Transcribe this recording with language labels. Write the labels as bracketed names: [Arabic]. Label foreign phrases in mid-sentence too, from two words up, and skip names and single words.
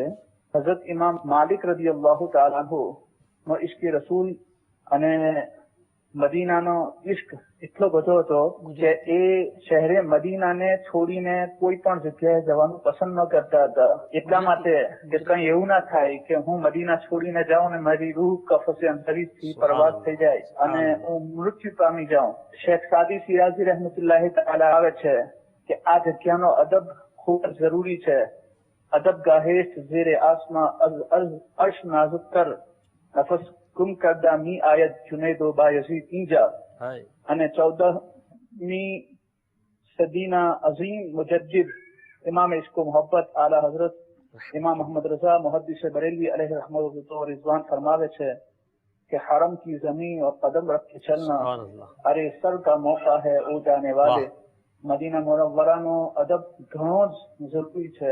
[Gujarati] હઝરત ઇમામ માલિક [Arabic] رضي الله تعالى عنه [Gujarati] નો ઇશ્કે રસૂલ અને મદીનાનો ઇશ્ક એટલો બધો હતો કે એ શહેરે મદીનાને છોડીને કોઈ પણ જગ્યાએ જવાનું પસંદ ન કરતા હતા. એટલા માટે કે કંઈ એવું ના થાય કે હું મદીના છોડીને જાઉં ને મારી રૂહ કફસે અંતરીથી પરવાસ થઈ જાય અને હું મૃત્યુ પામી જાઉં. શેખ સાદી સિરાજી [Arabic] رحمة الله تعالى [Gujarati] આવે છે કે આ જગ્યાનો અદબ ખૂબ જ જરૂરી છે. [Persian] ادب گاہیش زیر آسماں عرش نازک تر نفس گم کردہ می آیت جنید و بایزید اینجا. [Gujarati] અને 14મી સદીના [Urdu] عظیم مجدد امام عشق و محبت اعلیٰ حضرت امام محمد رضا محدث بریلوی [Arabic] علیہ رحمۃ اللہ و رضوان [Gujarati] ફરમાવે છે [Urdu] کہ حرم کی زمین اور قدم رکھ کے چلنا ارے سر کا موقع ہے او جانے والے. [Gujarati] મદીના મુનવ્વરા અદબ ઘણો જ જરૂરી છે.